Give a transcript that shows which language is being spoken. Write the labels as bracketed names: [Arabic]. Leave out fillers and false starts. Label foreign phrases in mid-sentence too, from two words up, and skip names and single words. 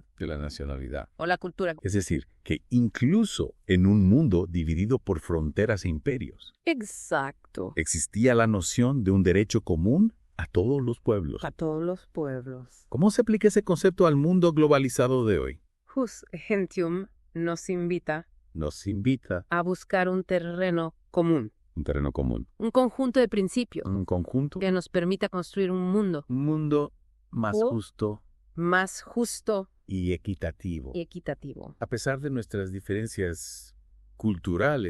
[Spanish] de la nacionalidad. o la cultura. Es decir, que incluso en un mundo dividido por fronteras e imperios, Exacto. existía la noción de un derecho común a todos los pueblos. A todos los pueblos. ¿Cómo se aplica ese concepto al mundo globalizado de hoy? [Latin] Jus gentium [Spanish] nos invita Nos invita a buscar un terreno común, a un terreno común, un conjunto de principios un conjunto, que nos permita construir un mundo un mundo más Oh. justo más justo y equitativo. y equitativo. A pesar de nuestras diferencias culturales,